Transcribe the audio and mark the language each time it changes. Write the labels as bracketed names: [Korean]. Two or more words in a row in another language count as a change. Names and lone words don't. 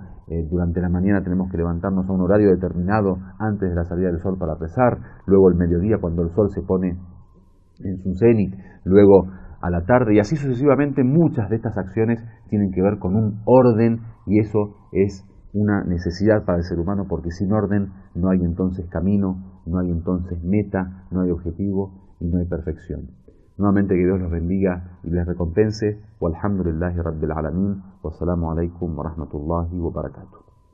[Spanish] Durante la mañana tenemos que levantarnos a un horario determinado antes de la salida del sol para rezar, luego el mediodía cuando el sol se pone en su cenit, luego a la tarde, y así sucesivamente. Muchas de estas acciones tienen que ver con un orden, y eso es una necesidad para el ser humano, porque sin orden no hay entonces camino, no hay entonces meta, no hay objetivo y no hay perfección. Nuevamente, que Dios los bendiga y les recompense. [Arabic] والحمد لله رب العالمين. والسلام عليكم ورحمة الله وبركاته.